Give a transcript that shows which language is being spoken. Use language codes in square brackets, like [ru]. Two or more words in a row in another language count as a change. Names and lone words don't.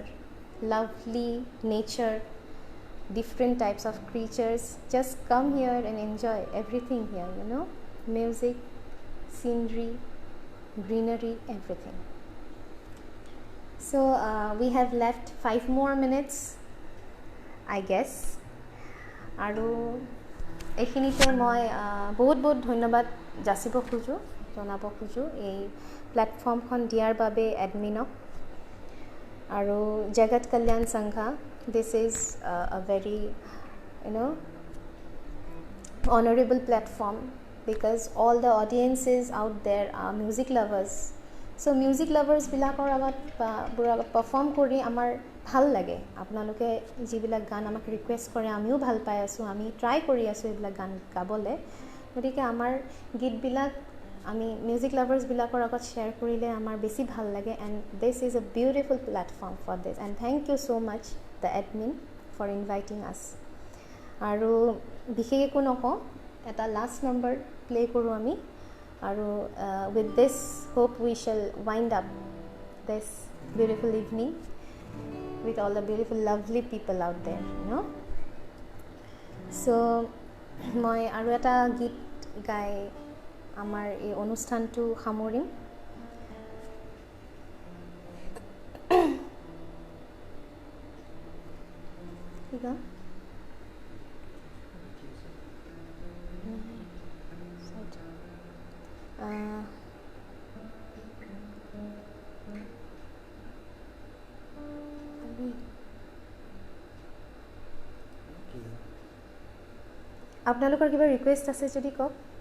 [en] Lovely nature, different types of creatures. Just come here and enjoy everything here. Music, scenery, greenery, everything. So we have left 5 more minutes, I guess. [as] আৰু এইখিনিতে মই বহুত বহুত ধন্যবাদ জনাব খোজো এই প্লেটফৰ্মখন দিয়াৰ বাবে এডমিনক আৰু জগত কল্যাণ সংঘা [en] this is a very honorable platform because all the audiences out there are music lovers so music lovers [as] বিলাকৰ আগত পাৰফৰ্ম কৰি আমাৰ ভাল লাগে আপোনালোকে যিবিলাক গান আমাক ৰিকুৱেষ্ট কৰে আমিও ভাল পাই আছো আমি ট্ৰাই কৰি আছো এইবিলাক গান গাবলে গতিকে আমাৰ গীতবিলাক আমি [en] music lovers [as] বিলাকৰ আগত শেয়াৰ কৰিলে আমাৰ বেছি ভাল লাগে [en] and this is a beautiful platform for this and thank you so much the admin for inviting us [as] আৰু বিশেষ একো নকওঁ, এটা লাষ্ট নম্বৰ প্লে কৰোঁ আমি আৰু [en] with this hope we shall wind up this beautiful evening with all the beautiful lovely people out there ন। [as] চ' মই আৰু এটা গীত গাই আমাৰ এই অনুষ্ঠানটো সামৰিম। ঠিক আছে, আপোনালোকৰ কিবা ৰিকুৱেষ্ট আছে যদি কওক।